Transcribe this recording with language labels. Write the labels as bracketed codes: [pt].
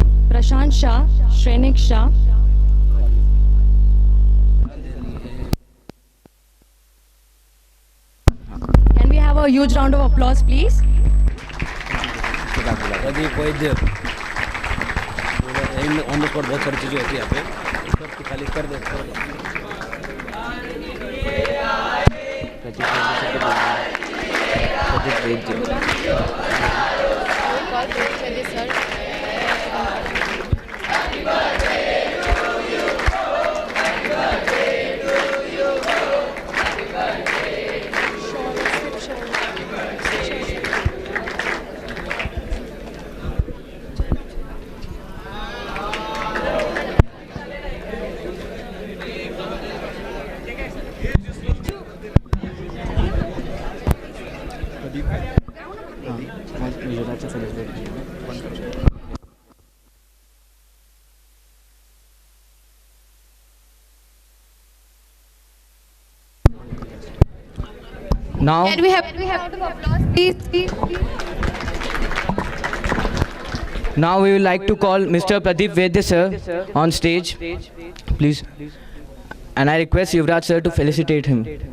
[en] Prashant Shah, Shrenik Shah. Can we have a huge round of applause, please? [hi] Pradeep Vaidya [en] on the spot [hi] बहुत सारी चीज़ें होती है यहाँ पे सब खाली कर दे Pradeep [en] Now, Can we have applause, please? now we would like to call Mr. Pradeep Vaidya sir on stage, please. And I request Yuvraj sir to felicitate him.